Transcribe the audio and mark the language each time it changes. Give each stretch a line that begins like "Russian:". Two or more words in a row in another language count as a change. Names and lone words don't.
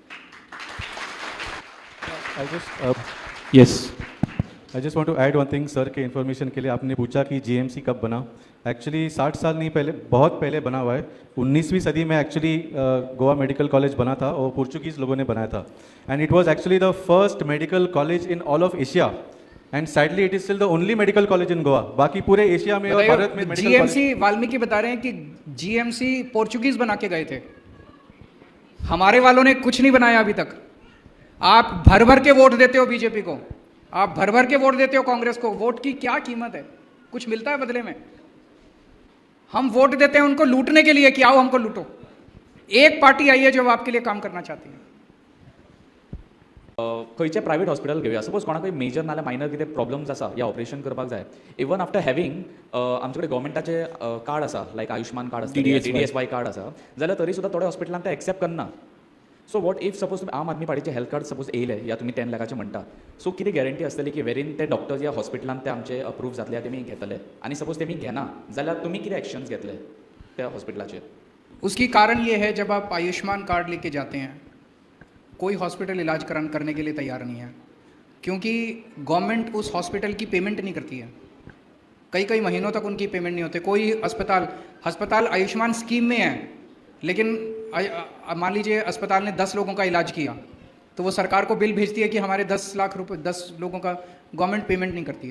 English: I just want to add one thing sir
Hindi: के इन्फॉर्मेशन के लिए। आपने पूछा कि जीएमसी कब बना। एक्चुअली 60 साल नहीं पहले, बहुत पहले बना हुआ है। 19वीं सदी में एक्चुअली गोवा मेडिकल कॉलेज बना था और पोर्चुगीज़ लोगों ने बनाया था।
English: and it was actually the first medical college in all of Asia. and sadly it is still the only medical college in Goa.
Hindi: बाकी पूरे एशिया में और भारत में जीएमसी, वाल्मीकि बता रहे हैं कि जीएमसी पोर्चुगीज बना के गए थे। हमारे वालों ने कुछ नहीं बनाया अभी तक। आप भर भर के वोट देते हो बीजेपी को, आप भर भर के वोट देते हो कांग्रेस को। वोट की क्या कीमत है? कुछ मिलता है बदले में? हम वोट देते हैं उनको लूटने के लिए कि आओ हमको लूटो। एक पार्टी आई है जो आपके लिए काम करना चाहती है।
Konkani: खंयचे प्रायवेट हॉस्पिटल घेवया। सपोज कोणाकय मेजर नाल्यार मायनर कितें प्रॉब्लम्स आसा या ऑपरेशन करपाक जाय,
English: even after having
Konkani: आमचे कडेन गव्हर्मेंटाचे कार्ड आसा, लायक आयुष्मान कार्ड आसा, DDSY कार्ड आसा, जाल्यार तरी सुद्दां थोड्या हॉस्पिटलांत ते एक्सेप्ट करना।
English: so what if suppose
Konkani: आम आदमी पार्टीचे
English: health card
Konkani: सपोज येयले या तुमी 10 लाखाचे म्हणटा, सो कितें गॅरंटी आसतली की वेरीन ते डॉक्टर्स या हॉस्पिटलांत ते आमचे अप्रूव्ह जातले, तेमी घेतले, आनी सपोज तेमी घेना जाल्यार तुमी कितें एक्शन्स घेतले त्या हॉस्पिटलाचेर?
Hindi: उसकी कारण ये है, जब आप आयुष्मान कार्ड लेके जाते हैं, कोई हॉस्पिटल इलाज करने के लिए तैयार नहीं है, क्योंकि गवर्नमेंट उस हॉस्पिटल की पेमेंट नहीं करती है। कई महीनों तक उनकी पेमेंट नहीं होती। कोई अस्पताल आयुष्मान स्कीम में है, लेकिन मान लीजिए अस्पताल ने 10 लोगों का इलाज किया, तो वो सरकार को बिल भेजती है कि हमारे 10 लाख रुपए 10 लोगों का गवर्नमेंट पेमेंट नहीं करती है।